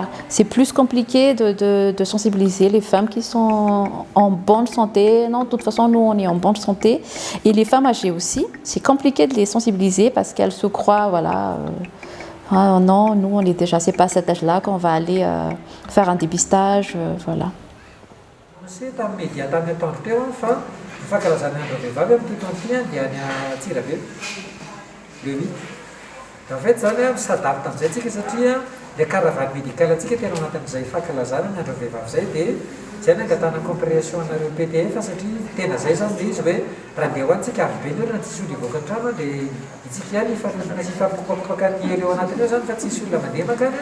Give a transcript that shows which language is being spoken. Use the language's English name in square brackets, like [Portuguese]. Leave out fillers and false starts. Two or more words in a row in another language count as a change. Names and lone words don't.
[French] C'est plus compliqué de sensibiliser les femmes qui sont en bonne santé. Non, de toute façon nous on est en bonne santé et les femmes âgées aussi. C'est compliqué de les sensibiliser parce qu'elles se croient voilà. Ah non, nous on est déjà, c'est pas à cet âge-là qu'on va aller faire un dépistage, voilà. C'est un média [Malagasy] tany atoandro teo fa fankalazana andro vehivavy amin'ny toetrandro dia any Antsirabe le 8. [French] En fait [Malagasy] zany misadary tamin'izay tsika satria [French] le caravane médicale [Malagasy] atsika tena ao anatin'izay fankalazana ny andro vehivavy zay dia zay ny angatana compréhension anareo PDF satria tena zay zany le izy hoe raha andeha ho antsika avy be nirana tsisy olona hivoaka an-trano dia itsika ihany ifampikopakopaka ny elo anatiny eo zany fa tsisy olona mandeha makany.